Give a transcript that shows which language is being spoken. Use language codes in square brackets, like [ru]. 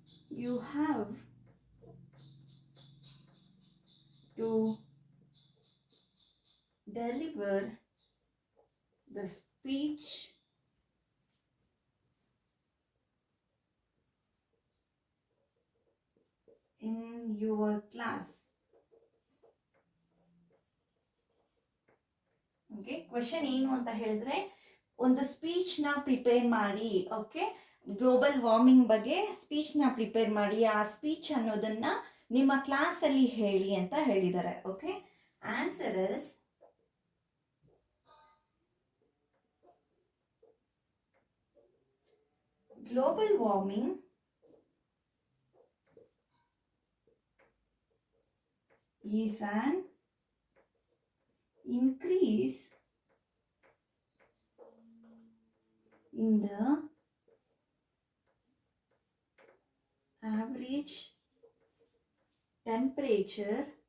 [en] You have to deliver the speech in your class. [kn] Okay, question ಏನು ಅಂತ ಹೇಳಿದ್ರೆ ಒಂದು ಸ್ಪೀಚ್ನ ಪ್ರಿಪೇರ್ ಮಾಡಿ. ಓಕೆ, ಗ್ಲೋಬಲ್ ವಾರ್ಮಿಂಗ್ ಬಗ್ಗೆ ಸ್ಪೀಚ್ನ ಪ್ರಿಪೇರ್ ಮಾಡಿ, ಆ ಸ್ಪೀಚ್ ಅನ್ನೋದನ್ನ ನಿಮ್ಮ ಕ್ಲಾಸಲ್ಲಿ ಹೇಳಿ ಅಂತ ಹೇಳಿದ್ದಾರೆ. [en] okay, answer is global warming is an increase in the average temperature